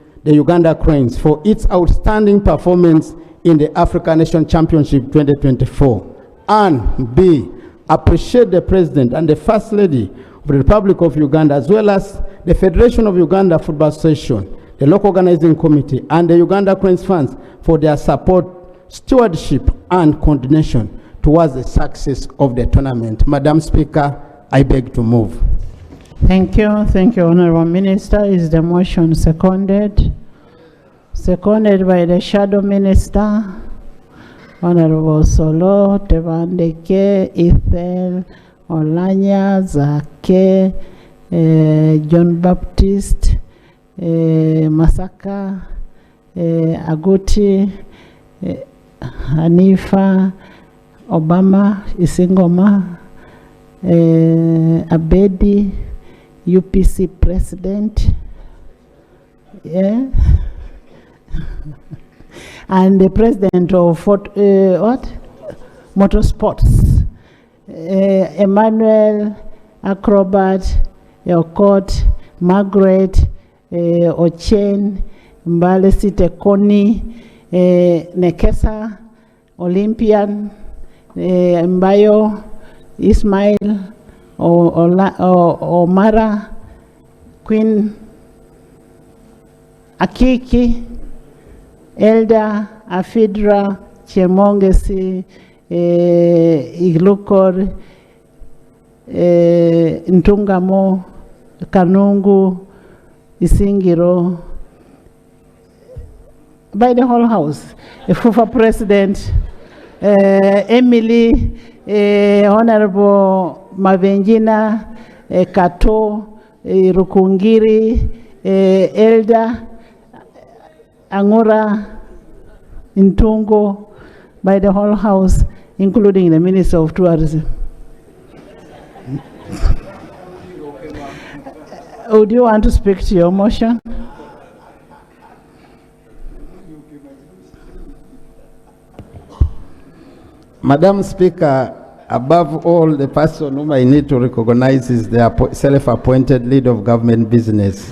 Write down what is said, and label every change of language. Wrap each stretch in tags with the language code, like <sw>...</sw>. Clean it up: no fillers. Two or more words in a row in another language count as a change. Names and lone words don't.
<en>the Uganda Cranes, for its outstanding performance in the African Nation Championship 2024, and B, appreciate the President and the First Lady of the Republic of Uganda, as well as the Federation of Uganda Football Association, the local organizing committee, and the Uganda Cranes fans for their support, stewardship, and coordination towards the success of the tournament. Madam Speaker, I beg to move. Thank you, Honorable Minister. Is the motion seconded? Seconded by the Shadow Minister, Honorable Solo, Tebandeke, Ethel, Olanya, Zake, John Baptist, Masaka, Aguti, Hanifa, Obama, Isingoma, Abedi, UPC President, yeah, and the President of Motorsports, Emmanuel, Acrobat, Elcott, Margaret, Ochen, Mbale Site Koni, Nekesa, Olympian, Mbayo, Ismail, Omara, Queen, Akiki, Elda, Afidra, Chemongesi, Iglukor, Ntungamo, Kanungu, Isingiro, by the whole house, Fufa President, Emily, Honorable Mavenjina, Kato, Rukungiri, Elda, Angura, Ntungo, by the whole house, including the Minister of Tourism. Would you want to speak to your motion? Madam Speaker, above all, the person whom I need to recognize is the self-appointed leader of government business,</en>